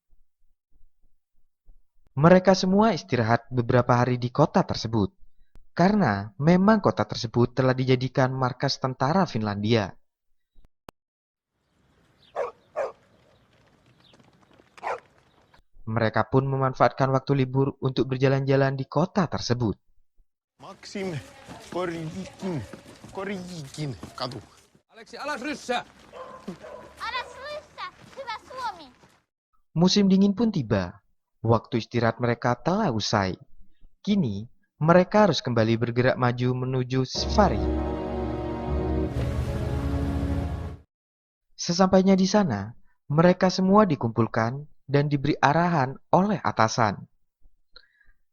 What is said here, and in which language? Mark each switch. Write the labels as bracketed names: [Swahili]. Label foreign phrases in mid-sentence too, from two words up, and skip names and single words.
[Indonesian] Mereka semua istirahat beberapa hari di kota tersebut, karena memang kota tersebut telah dijadikan markas tentara Finlandia. Mereka pun memanfaatkan waktu libur untuk berjalan-jalan di kota tersebut. [Finnish] Maksim Korjikin katu. Aleksi, alas ryssää! Alas ryssää! Hyvä Suomi! [Indonesian] Musim dingin pun tiba. Waktu istirahat mereka telah usai. Kini, mereka harus kembali bergerak maju menuju Svari. Sesampainya di sana, mereka semua dikumpulkan dan diberi arahan oleh atasan.